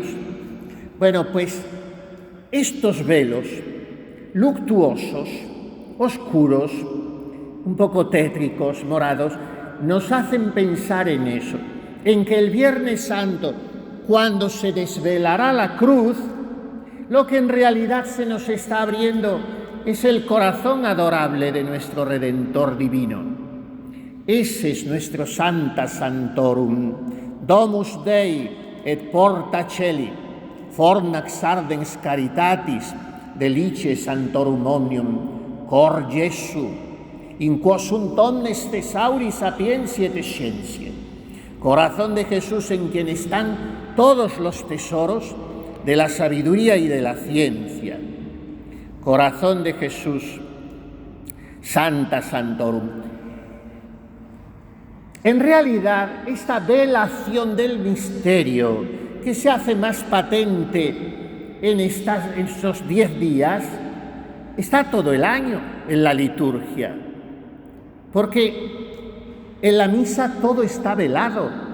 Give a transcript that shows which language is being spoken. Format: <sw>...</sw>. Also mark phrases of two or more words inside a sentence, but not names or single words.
<es>Bueno, pues estos velos luctuosos, oscuros, un poco tétricos, morados, nos hacen pensar en eso, en que el Viernes Santo, cuando se desvelará la cruz, lo que en realidad se nos está abriendo es el corazón adorable de nuestro Redentor divino. Ese es nuestro</es> <la>Sancta Sanctorum, Domus Dei et Porta Caeli, fornax ardens caritatis, delice Sanctorum omnium, cor Jesu, in quo sunt omnes thesauri sapientiae et scientiae.</la> <es>Corazón de Jesús, en quien están todos los tesoros de la sabiduría y de la ciencia. Corazón de Jesús,</es> <la>Sancta Sanctorum.</la> <es>En realidad, esta velación del misterio, que se hace más patente en estos 10 días, está todo el año en la liturgia, porque en la misa todo está velado.</es>